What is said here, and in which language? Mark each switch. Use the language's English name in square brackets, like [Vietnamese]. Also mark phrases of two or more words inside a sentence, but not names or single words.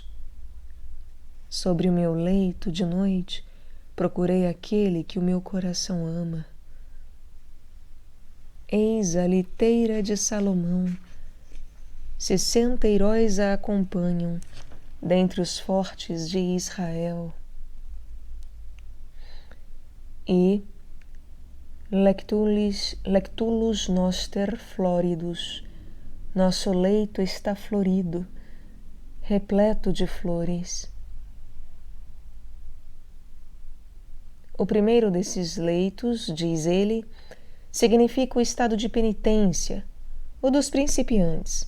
[Portuguese] Sobre o meu leito de noite, procurei aquele que o meu coração ama. Eis a liteira de Salomão, 60 heróis a acompanham, dentre os fortes de Israel. [Latin] E lectulus noster floridos, [Portuguese] nosso leito está florido, repleto de flores. O primeiro desses leitos, diz ele, significa o estado de penitência, o dos principiantes.